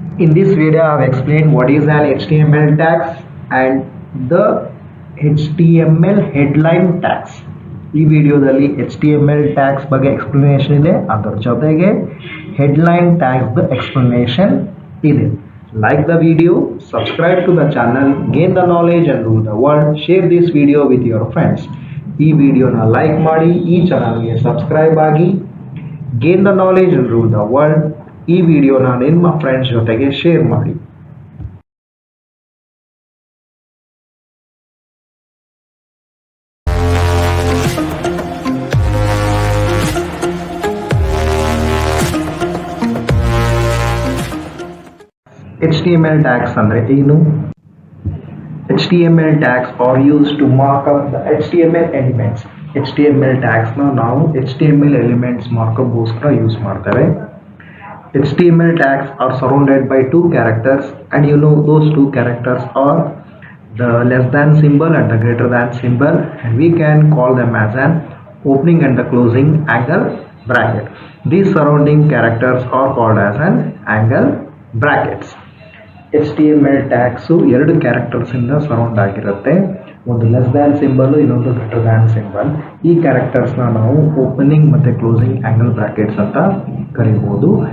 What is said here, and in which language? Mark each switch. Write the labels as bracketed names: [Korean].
[English] In this video, I have explained what is an HTML tags and the HTML headline tags. [Kannada] ಈ ವಿಡಿಯೋದಲ್ಲಿ HTML tags ಬಗ್ಗೆ explanation ಇದೆ, ಅದರ ಜೊತೆಗೆ headline tags explanation ಇದೆ. [English] Like the video, subscribe to the channel, gain the knowledge and rule the world. Share this video with your friends. [Kannada] ಈ ವಿಡಿಯೋನ like ಮಾಡಿ, ಈ ಚಾನಲ್ಗೆ ಸಬ್ಸ್ಕ್ರೈಬ್ ಆಗಿ, [English] gain the knowledge and rule the world. [Kannada] ಈ ವಿಡಿಯೋನ ನಿಮ್ಮ ಫ್ರೆಂಡ್ಸ್ ಜೊತೆಗೆ ಶೇರ್ ಮಾಡಿ. [English] HTML tags [Kannada] ಅಂದ್ರೆ ಏನು? [English] HTML tags are used to mark up the HTML elements. [Kannada] HTML tags ನಾವು HTML elements markup ಗೋಸ್ಕರ ಯೂಸ್ ಮಾಡ್ತೇವೆ. [English] HTML tags are surrounded by two characters, and you know those two characters are the less than symbol and the greater than symbol, and we can call them as an opening and the closing angle bracket. These surrounding characters are called as an angle brackets. [Kannada] HTML tags ಎರಡು characters ಇಂದ surround ಆಗಿರುತ್ತೆ. ಒಂದು less than symbol, ಇನ್ನೊಂದು greater than symbol. ಈ ಕ್ಯಾರೆಕ್ಟರ್ಸ್ನ ನಾವು opening ಮತ್ತು closing angle brackets ಅಂತ ಕರಿಬಹುದು.